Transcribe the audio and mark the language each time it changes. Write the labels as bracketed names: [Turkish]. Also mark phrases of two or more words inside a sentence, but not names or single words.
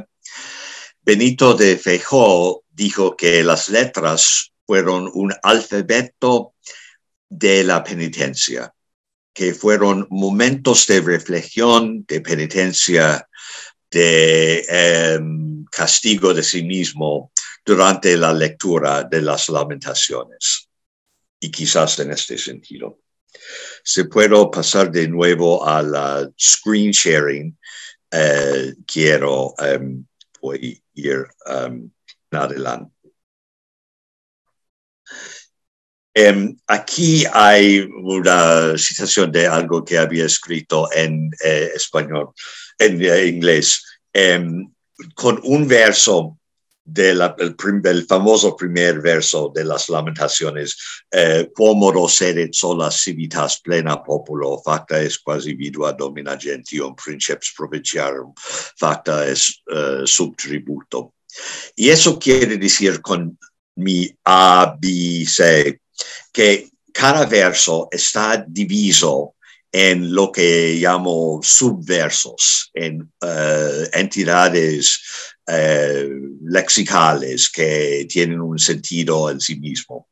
[Spanish] Benito de Feijóo dijo que las letras fueron un alfabeto de la penitencia, que fueron momentos de reflexión, de penitencia, de castigo de sí mismo durante la lectura de las lamentaciones. Y quizás en este sentido. Si puedo pasar de nuevo a la [English] screen sharing, [Spanish] voy a ir en adelante. Aquí hay una citación de algo que había escrito en español, en inglés, con un verso del famoso primer verso de las lamentaciones, [Latin] quomodo sedet sola civitas plena populo, facta es quasi vidua domina gentium, princeps provinciarum, facta es subtributo. [Spanish] Y eso quiere decir con mi A, B, C, que cada verso está diviso en lo que llamo subversos, en entidades lexicales que tienen un sentido en sí mismo.